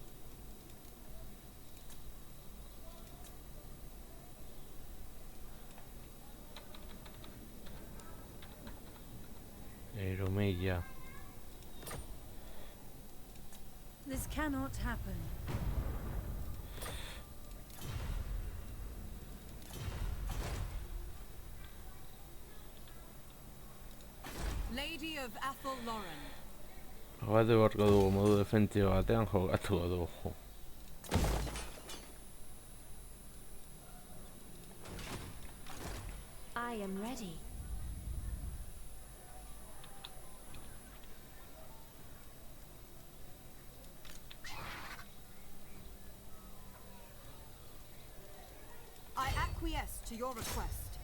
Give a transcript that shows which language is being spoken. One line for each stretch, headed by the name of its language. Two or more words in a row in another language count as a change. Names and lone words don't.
English: Eromella. This cannot happen. Lady of Athel Lauren.
Basque: Jogatu beharko dugu modu defentsibo batean jogatuko dugu.
English: I am ready. I acquiesce to your request.